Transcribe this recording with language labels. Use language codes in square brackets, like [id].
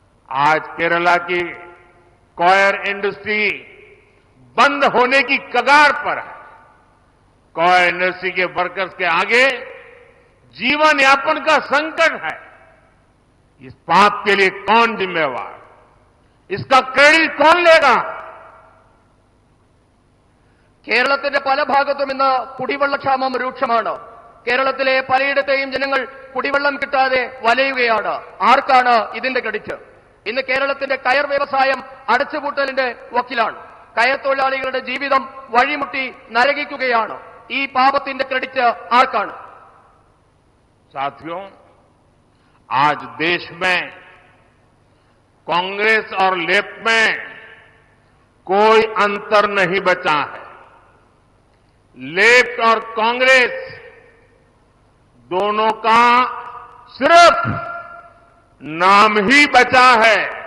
[hi] आज केरला की coir industry बंद होने की कगार पर है। कॉयर इंडस्ट्री के वर्कर्स के आगे जीवन यापन का संकट है। इस पाप के लिए कौन जिम्मेवार? इसका क्रेडिट कौन लेगा? [ml] കേരളത്തിന്റെ പല ഭാഗത്തും ഇന്ന് കുടിവെള്ളക്ഷാമം രൂക്ഷമാണ്. കേരളത്തിലെ പലയിടത്തെയും ജനങ്ങൾ കുടിവെള്ളം കിട്ടാതെ വലയുകയാണ്. ആർക്കാണ് ഇതിന്റെ ക്രെഡിറ്റ്? ഇന്ന് കേരളത്തിന്റെ കയർ വ്യവസായം അടച്ചുപൂട്ടലിന്റെ വക്കിലാണ്. കയർ തൊഴിലാളികളുടെ ജീവിതം വഴിമുട്ടി നരകിക്കുകയാണ്. ഈ പാപത്തിന്റെ ക്രെഡിറ്റ് ആർക്കാണ്? [hi] साथियों, आज देश में कांग्रेस और लेफ्ट में कोई अंतर नहीं बचा है। लेफ्ट और कांग्रेस दोनों का सिर्फ नाम ही बचा है।